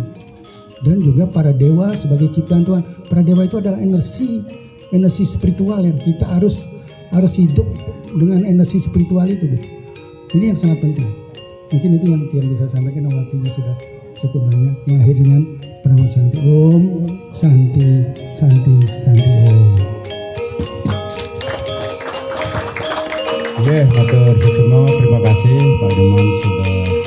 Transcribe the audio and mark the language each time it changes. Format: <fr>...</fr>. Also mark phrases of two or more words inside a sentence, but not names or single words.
<id>Dan juga para dewa sebagai ciptaan Tuhan. Para dewa itu adalah energi spiritual yang kita harus hidup dengan energi spiritual itu gitu. Ini yang sangat penting. Mungkin itu yang bisa sampaikan, waktunya sudah cukup banyak. Yang akhir dengan pranama</id> <sa>Santi Om, Santi, Santi, Santi Om.</sa> <ban>Oke, matur suksema,</ban> <id>terima kasih Pak Dirman sudah</id>